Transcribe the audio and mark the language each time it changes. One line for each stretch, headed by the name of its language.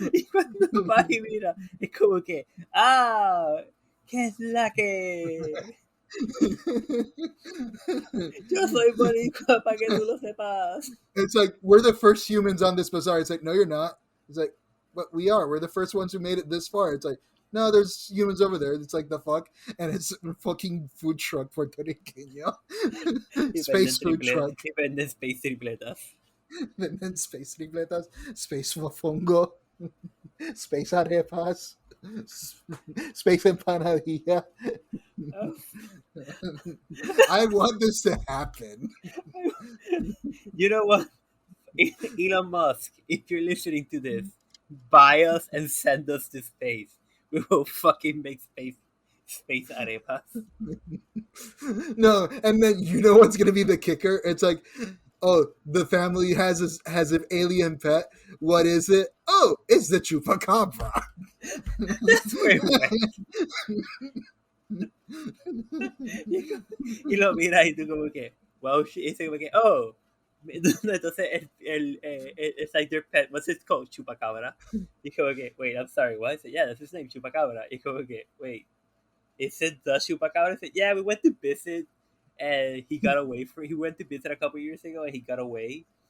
Spanish: Y cuando vas y mira, es como que, ¿qué es la que? Yo soy boricua para que tú lo sepas.
English: It's like, we're the first humans on this bazaar. It's like, no, you're not. It's like, but we are. We're the first ones who made it this far. It's like, no, there's humans over there. It's like, the fuck? And it's a fucking food truck puertorriqueño. Space food truck.
Spanish: Y venden space tripletas. Venden space tripletas. Space mofongo. Space arepas. Space empanadilla. Oh.
English: I want this to happen. You know what? Elon Musk, if you're listening to this, buy us and send us to space. We will fucking make space arepas. No, and then you know what's gonna be the kicker? It's like, oh, the family has an alien pet. What is it? Oh, it's the chupacabra. That's where we went.
Spanish: Y lo mira y tú como que,
English: wow, shit.
Spanish: Y dice como que, oh.
English: Entonces, it's like their pet, what's it called? Chupacabra.
Spanish: Y como que,
English: wait, I'm sorry, what? I said, yeah, that's his name, Chupacabra.
Spanish: Y como que,
English: wait, is it the Chupacabra? I said, yeah, we went to visit and he went to visit a couple years ago and he got away.